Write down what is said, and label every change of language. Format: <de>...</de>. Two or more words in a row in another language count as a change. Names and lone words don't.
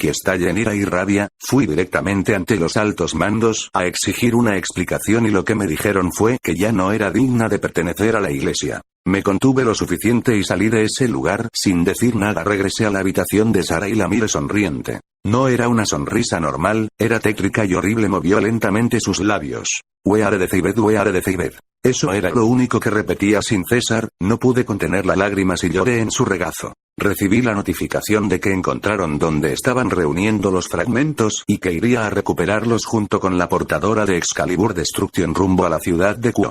<es>Que estalla en ira y rabia, fui directamente ante los altos mandos a exigir una explicación y lo que me dijeron fue que ya no era digna de pertenecer a la iglesia. Me contuve lo suficiente y salí de ese lugar, sin decir nada regresé a la habitación de Sarah y la miré sonriente. No era una sonrisa normal, era tétrica y horrible. Movió lentamente sus labios.</es> <en>We are Decibed, we are Decibed.</en> <es>Eso era lo único que repetía sin cesar, no pude contener las lágrimas y lloré en su regazo. Recibí la notificación de que encontraron donde estaban reuniendo los fragmentos y que iría a recuperarlos junto con la portadora de Excalibur Destruction rumbo a la ciudad de Quo.</es>